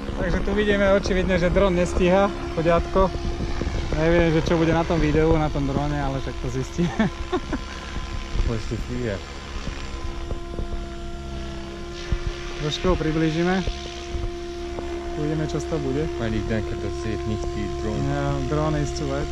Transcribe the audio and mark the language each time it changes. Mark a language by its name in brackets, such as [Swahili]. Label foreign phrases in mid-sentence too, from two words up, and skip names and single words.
[Slovak] Takže tu vidíme očividne, že dron nestíha, chodiatko. Neviem, že čo bude na tom videu, na tom drone, ale však to zistíme. [German] Most du früher. [Slovak] Trošku ho priblížime. Uvidíme, čo z toho bude. [German] Weil ich denke, das sieht nicht die Drohne. Ja, [English] drone is too wide.